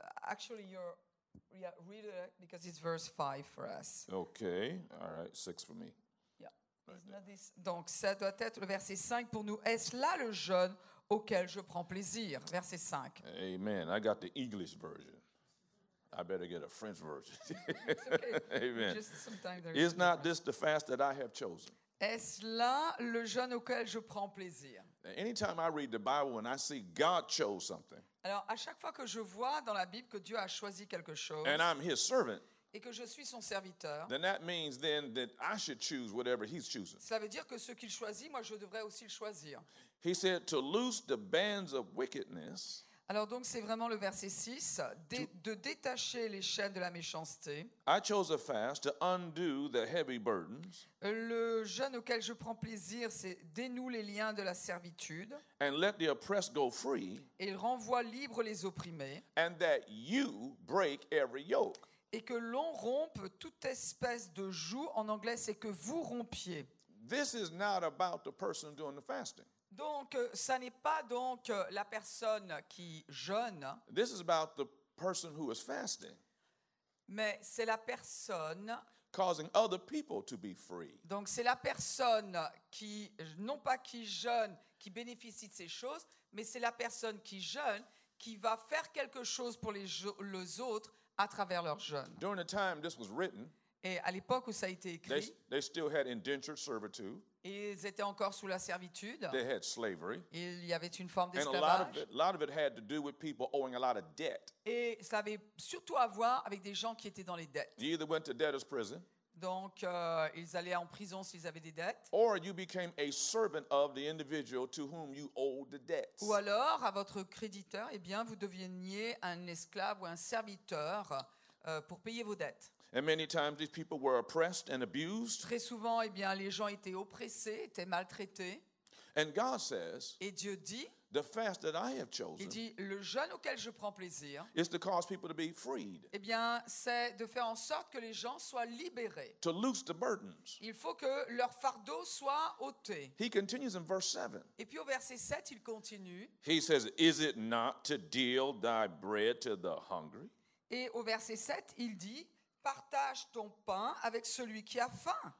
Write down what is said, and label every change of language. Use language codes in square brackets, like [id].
[en] Actually, read it because it's verse 5 for us. okay, all right, 6 for me. Yeah. [fr] Donc, ça doit être le verset 5 pour nous. Est-ce là le jeûne auquel je prends plaisir? Verset 5. [en] Amen. I got the English version. I better get a French version. It's okay. Amen. Just sometimes there Is not this the fast that I have chosen? [fr] Est-ce là le jeûne auquel je prends plaisir? [en] Anytime I read the Bible and I see God chose something, [fr] Alors, à chaque fois que je vois dans la Bible que Dieu a choisi quelque chose [en] and I'm his servant, [fr] et que je suis son serviteur, [en] then that means then that I should choose whatever he's choosing. [fr] cela veut dire que ce qu'il choisit, moi, je devrais aussi le choisir. [en] He said to loose the bands of wickedness [fr] Alors donc c'est vraiment le verset 6, de détacher les chaînes de la méchanceté. [en] I chose a fast to undo the heavy burdens [fr] Le jeûne auquel je prends plaisir, c'est dénoue les liens de la servitude [en] and let the oppressed go free, [fr] et il renvoie libres les opprimés, [en] and that you break every yoke. [fr] et que l'on rompe toute espèce de joug. En anglais, c'est que vous rompiez. [en] This is not about the person doing the fasting. [fr] Donc, ça n'est pas donc la personne qui jeûne, [en] This is about the person who is fasting, [fr] mais c'est la personne. [en] causing other people to be free. [fr] Donc, c'est la personne qui, non pas qui jeûne, qui bénéficie de ces choses, mais c'est la personne qui jeûne, qui va faire quelque chose pour les autres à travers leur jeûne. [en] During the time this was written, [fr] Et à l'époque où ça a été écrit, [en] they still had indentured servitude. [fr] ils étaient encore sous la servitude. [en] They had slavery. [fr] Il y avait une forme [en] And a [fr] d'esclavage. [en] lot of it had to do with people owing a lot of debt. [fr] Et ça avait surtout à voir avec des gens qui étaient dans les dettes. [en] You either went to debtor's prison [fr] Donc, ils allaient en prison s'ils avaient des dettes. [en] or you became a servant of the individual to whom you owed the debts. [fr] Ou alors, à votre créditeur, eh bien, vous deveniez un esclave ou un serviteur pour payer vos dettes. [en] And many times these people were oppressed and abused. [fr] Très souvent, eh bien, les gens étaient oppressés, étaient maltraités. [en] And God says, [fr] Et Dieu dit, [en] the fast that I have [fr] il [en] chosen [fr] dit, le jeûne auquel je prends plaisir, [en] is to cause people to be freed, [fr] eh bien, c'est de faire en sorte que les gens soient libérés. [en] to loose the burdens. [fr] Il faut que leur fardeau soit ôté. [en] He continues in verse 7. [fr] Et puis au verset 7, il continue. [en] He says, is it not to deal thy bread to the hungry? [fr] Et au verset 7, il dit, partage ton pain avec celui qui a faim.